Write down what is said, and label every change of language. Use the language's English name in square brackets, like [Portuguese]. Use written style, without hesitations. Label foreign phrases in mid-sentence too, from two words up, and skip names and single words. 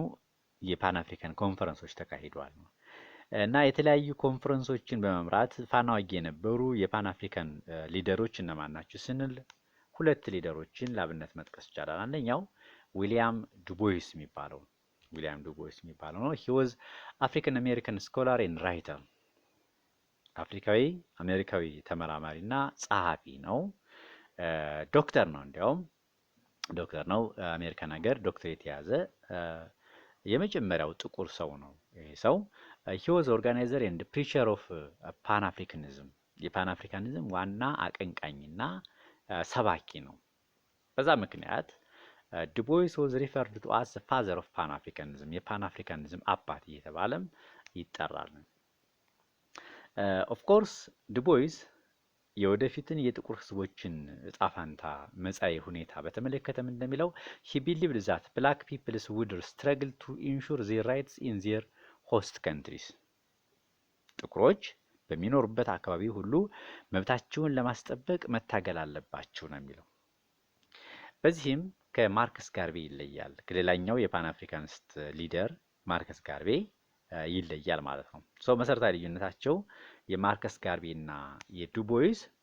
[Amharic] የፓን አፍሪካን ኮንፈረንሶች ተካሂደዋል እና የተለያዩ ኮንፈረንሶችን በመምራት ፋናዋጊ የነበሩ የፓን አፍሪካን ሊደሮች እነማን ናቸው ስንል 2 ሊደሮችን ላብነት መጥቀስ ይቻላል። አንደኛው ዊሊያም ዱቦይስ የሚባለው ነው። [English] he was African American scholar and writer [Amharic] አፍሪካዊ አሜሪካዊ ተመራማሪና ጸሐፊ ነው። ዶክተር ነው፣ እንዲያውም ዶክተር ነው። አሜሪካን ሀገር ዶክተሬት የያዘ የመጀመሪያው ጥቁር ሰው ነው። ይሄ ሰው [English] he was organizer and preacher of Pan Africanism [Amharic] የፓን አፍሪካኒዝም ዋና አቀንቃኝና ሰባኪ ነው። በዛ ምክንያት ዱቦይስ [English] was referred to as the father of Pan-Africanism [Amharic] የፓን አፍሪካኒዝም አባት እየተባለም ይጠራል። [English] of course [Amharic] ዱቦይስ የወደፊትን የጥቁር ህዝቦችን ዕጣ ፈንታ መጻኢ ሁኔታ በተመለከተ እንደሚለው [English] he believed that black people would struggle to ensure their rights in their host countries [Amharic] ጥቁሮች በሚኖሩበት አካባቢ ሁሉ መብታቸውን ለማስጠበቅ መታገል አለባቸው ነው የሚለው። በዚህም ከማርከስ ጋርቬ ይለያል። ከሌላኛው የፓን አፍሪካኒስት ሊደር ማርከስ ጋርቬ ይለያል ማለት ነው። መሰረታዊ ልዩነታቸው የማርከስ ጋርቬ እና የዱቦይስ